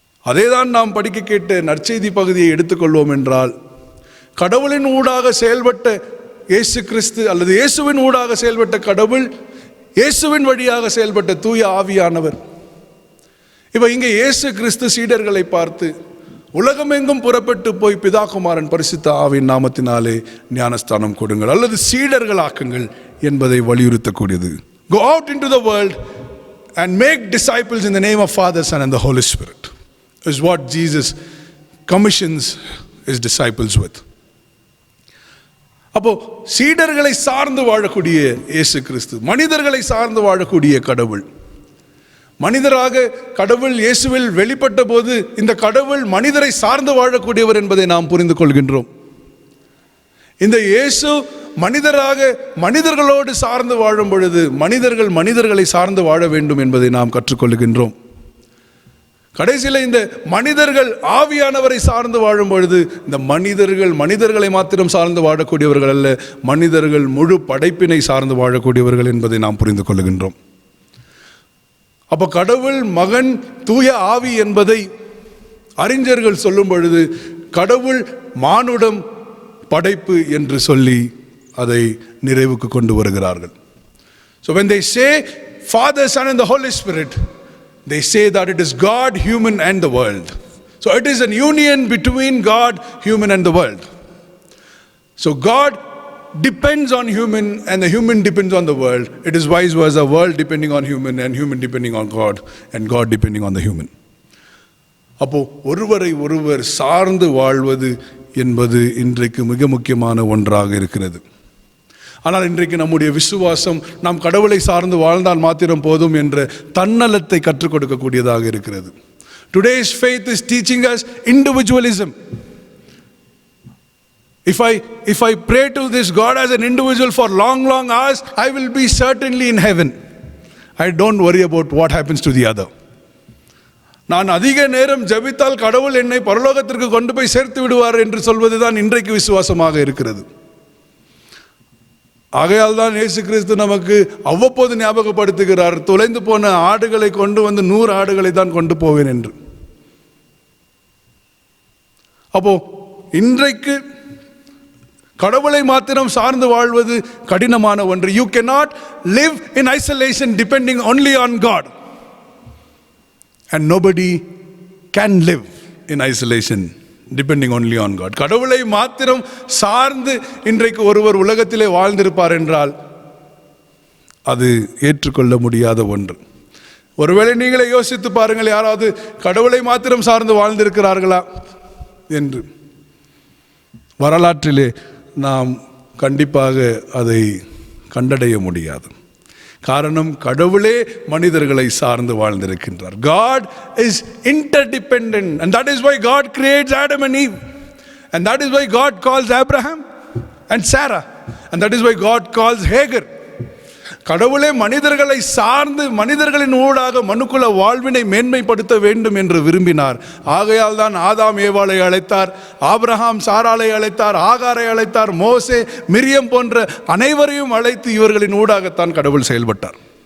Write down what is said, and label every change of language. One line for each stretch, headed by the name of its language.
Tamil: அதேதான் நாம் படிக்க கேட்ட நற்செய்தி பகுதியை எடுத்துக்கொள்வோம் என்றால், கடவுளின் ஊடாக செயல்பட்ட இயேசு கிறிஸ்து அல்லது இயேசுவின் ஊடாக செயல்பட்ட கடவுள், இயேசுவின் வழியாக செயல்பட்ட தூய ஆவியானவர். இப்போ இங்கே இயேசு கிறிஸ்து சீடர்களை பார்த்து, உலகமெங்கும் புறப்பட்டு போய் பிதா குமாரன் பரிசுத்த ஆவியின் நாமத்தினாலே ஞானஸ்தானம் கொடுங்கள் அல்லது சீடர்களாக்குங்கள் என்பதை வலியுறுத்தக்கூடியது.
English: Go out into the world and make disciples in the name of Father, Son and the Holy Spirit is what Jesus commissions his disciples with.
Tamil: அப்போ சீடர்களை சார்ந்து வாழக்கூடிய இயேசு கிறிஸ்து, மனிதர்களை சார்ந்து வாழக்கூடிய கடவுள். மனிதராக கடவுள் இயேசுவில் வெளிப்பட்ட போது இந்த கடவுள் மனிதரை சார்ந்து வாழக்கூடியவர் என்பதை நாம் புரிந்து கொள்கின்றோம். இந்த இயேசு மனிதராக மனிதர்களோடு சார்ந்து வாழும் பொழுது மனிதர்கள் மனிதர்களை சார்ந்து வாழ வேண்டும் என்பதை நாம் கற்றுக்கொள்கின்றோம். கடைசியில் இந்த மனிதர்கள் ஆவியானவரை சார்ந்து வாழும் பொழுது இந்த மனிதர்களை மாத்திரம் சார்ந்து வாழக்கூடியவர்கள் அல்ல, மனிதர்கள் முழு படைப்பினை சார்ந்து வாழக்கூடியவர்கள் என்பதை நாம் புரிந்து கொள்கின்றோம். அப்போ கடவுள் மகன் தூய ஆவி என்பதை அறிஞர்கள் சொல்லும் பொழுது கடவுள் மானுடம் படைப்பு என்று சொல்லி அதை நிறைவுக்கு கொண்டு வருகிறார்கள்.
English: So when they say Father, Son and the Holy Spirit, they say that it is God, human and the world. So it is a union between God, human and the world. So God depends on human and the human depends on the world. It is vice versa, world depending on human and human depending on God and God depending on the human.
Tamil: அப்போ ஒருவரை ஒருவர் சார்ந்து வாழ்வது என்பது இன்றைக்கு மிக முக்கியமான ஒன்றாக இருக்கிறது. ஆனால் இன்றைக்கு நம்முடைய விசுவாசம் நாம் கடவுளை சார்ந்து வாழ்ந்தால் மாத்திரம் போதும் என்ற தன்னலத்தை கற்றுக் கொடுக்கக்கூடியதாக இருக்கிறது.
English: Today's faith is teaching us individualism. If I pray to this God as an individual for long hours, I will be certainly in heaven. I don't worry about what happens to the other.
Tamil: நான் அதிக நேரம் ஜெபித்தால் கடவுள் என்னை பரலோகத்திற்கு கொண்டு போய் சேர்த்து விடுவார் என்று சொல்வதுதான் இன்றைக்கு விசுவாசமாக இருக்கிறது. ஆகையால் தான் இயேசு கிறிஸ்து நமக்கு அவ்வப்போது ஞாபகப்படுத்துகிறார், தொலைந்து போன ஆடுகளை கொண்டு வந்து 100 ஆடுகளை தான் கொண்டு போவேன் என்று. அப்போ இன்றைக்கு கடவுளை மாத்திரம் சார்ந்து வாழ்வது கடினமான ஒன்று.
English: You cannot live in isolation depending only on God, and nobody can live in isolation depending only on God.
Tamil: கடவுளை மாத்திரம் சார்ந்து இன்றைக்கு ஒருவர் உலகத்திலே வாழ்ந்திருப்பார் என்றால் அது ஏற்றுக்கொள்ள முடியாத ஒன்று. ஒருவேளை நீங்களே யோசித்து பாருங்கள், யாராவது கடவுளை மாத்திரம் சார்ந்து வாழ்ந்திருக்கிறார்களா என்று. வரலாற்றிலே நாம் கண்டிப்பாக அதை கண்டடைய முடியாது. காரணம், கடவுளே மனிதர்களை சார்ந்து வாழ்ந்திருக்கின்றார்.
English: God is interdependent, and that is why God creates Adam and Eve, and that is why God calls Abraham and Sarah, and that is why God calls Hagar.
Tamil: கடவுளே மனிதர்களை சார்ந்து மனிதர்களின் ஊடாக மனுக்குல வாழ்வினை மேன்மைப்படுத்த வேண்டும் என்று விரும்பினார். ஆகையால் தான் ஆதாம் ஏவாளை அழைத்தார், ஆபிரகாம் சாராளை அழைத்தார், ஆகாரை அழைத்தார், மோசே மிரியம் போன்ற அனைவரையும் அழைத்து இவர்களின் ஊடாகத்தான் கடவுள் செயல்பட்டார்.